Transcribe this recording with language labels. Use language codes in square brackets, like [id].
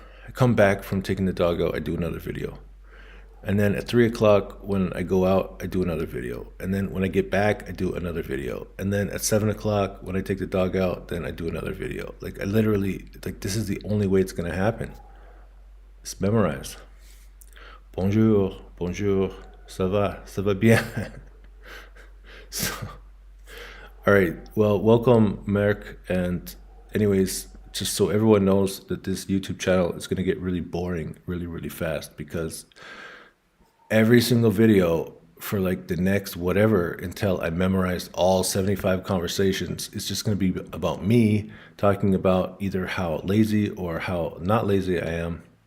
[en] I come back from taking the dog out, I do another video. And then at 3 o'clock when I go out, I do another video. And then when I get back, I do another video. And then at 7 o'clock when I take the dog out, then I do another video. Like I literally, like this is the only way it's gonna happen. It's memorized. [fr] Bonjour, bonjour, ça va bien. [en] So, all right, well, welcome, Merck. And anyways, just so everyone knows that this YouTube channel is gonna get really boring really, really fast, because every single video for like the next whatever until I memorize all 75 conversations, it's just going to be about me talking about either how lazy or how not lazy I am.